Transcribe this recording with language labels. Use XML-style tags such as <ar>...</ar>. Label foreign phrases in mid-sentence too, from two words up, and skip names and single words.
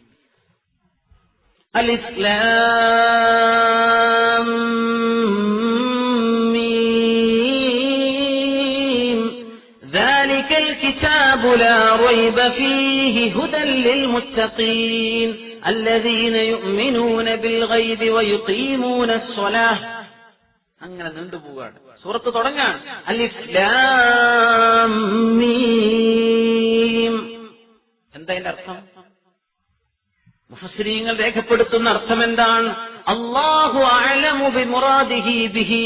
<ar>ألف لام ميم ذلك الكتاب لا ريب فيه هدى للمتقين الذين يؤمنون بالغيب ويقيمون الصلاة.</ar> <ml>അങ്ങനെ നീണ്ടുപോവാണ്. സൂറത്ത് തുടങ്ങാൻ</ml> <ar>ألف لام ميم.</ar> <ml>എന്താ ഇതിന്റെ അർത്ഥം? മുഫസ്സിരീങ്ങൾ രേഖപ്പെടുത്തുന്ന അർത്ഥം എന്താണ്?</ml> <ar>الله أعلم بمراده به.</ar>